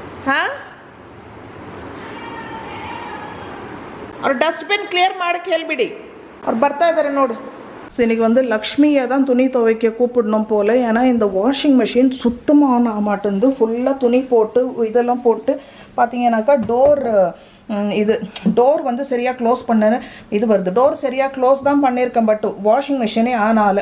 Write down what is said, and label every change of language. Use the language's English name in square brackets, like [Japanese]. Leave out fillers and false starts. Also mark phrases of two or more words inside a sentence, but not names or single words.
[Kannada] ಹಾಂ ಅವ್ರು ಡಸ್ಟ್ಬಿನ್ ಕ್ಲಿಯರ್ ಮಾಡೋಕ್ಕೆ ಹೇಳಿಬಿಡಿ, ಅವ್ರು ಬರ್ತಾ ಇದ್ದಾರೆ ನೋಡು. [Tamil] ஸோ இன்றைக்கி வந்து லக்ஷ்மியை தான் துணி துவைக்க கூப்பிடணும் போல். ஏன்னா இந்த [English] washing machine [Tamil] சுத்தமாக ஆன் ஆக மாட்டேங்குது. ஃபுல்லாக துணி போட்டு இதெல்லாம் போட்டு பார்த்தீங்கன்னாக்கா டோர் வந்து சரியாக க்ளோஸ் பண்ண இது வருது. டோர் சரியாக க்ளோஸ் தான் பண்ணியிருக்கேன், [English] but washing machine [Tamil] ஆன் ஆகலை.